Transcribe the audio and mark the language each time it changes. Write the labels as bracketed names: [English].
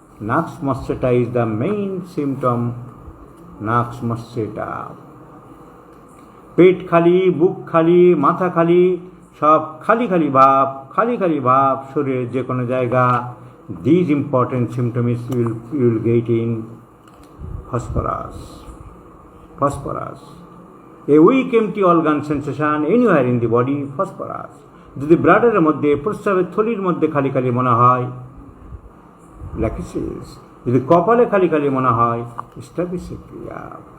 [English] Nux moschata is the main symptom. Nux moschata. [Bangla] পেট খালি, বুক খালি, মাথা খালি, সব খালি খালি ভাব, খালি খালি ভাব শরীরের যে কোনো জায়গা। [English] These important symptoms you will get in phosphorus। phosphorus, a weak empty organ sensation anywhere in the body, phosphorus। [Bangla] যদি ব্লাডের মধ্যে, প্রস্রাবের থলির মধ্যে খালি খালি মনে হয়, ল্যাকিসিস। যদি কপালে খালি খালি মনে হয়, স্ট্রাবিসিয়া।